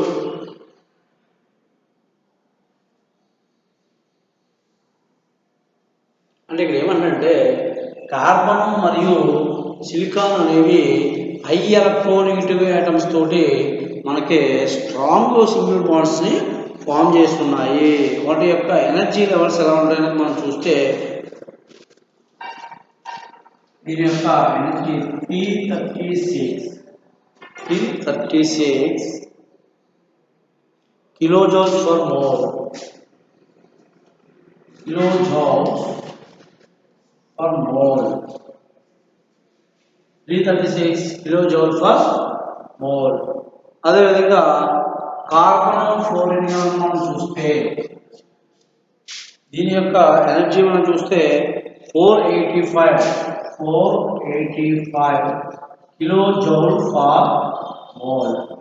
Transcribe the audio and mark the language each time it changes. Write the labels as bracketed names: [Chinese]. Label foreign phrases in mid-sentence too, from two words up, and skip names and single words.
[Telugu] అంటే ఇక్కడ ఏమంటే కార్బన్ మరియు సిలికాన్ అనేవి [English] high electronegative atoms [Telugu] తోటి మనకి [English] strong single bonds [Telugu] ని ఫామ్ చేస్తున్నాయి. వాటి యొక్క [English] energy levels [Telugu] ఎలా ఉంటాయని మనం చూస్తే దీని యొక్క ఎనర్జీ P36 336 [English] kilojoules per mole. Kilojoules per mole. 336 kilojoules per mole. [Telugu] అదేవిధంగా [English] carbon fluorine [Telugu] మనం చూస్తే దీని యొక్క ఎనర్జీ మనం చూస్తే 485 [English] kilojoule per mole.